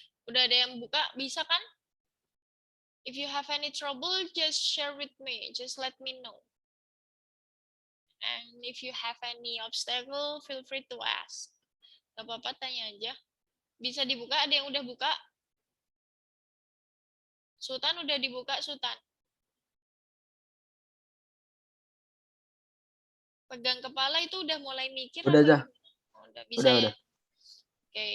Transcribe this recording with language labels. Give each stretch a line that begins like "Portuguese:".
Indonesian: Udah ada yang buka, bisa kan?
English: If you have any trouble, just share with me. Just let me know. And if you have any obstacle, feel free to ask.
Indonesian: Gak apa-apa, tanya aja. Bisa dibuka, ada yang udah buka? Sultan udah dibuka, Sultan. Pegang kepala itu udah mulai mikir Udah aja. gimana? Oh, udah bisa ya? Udah. Oke.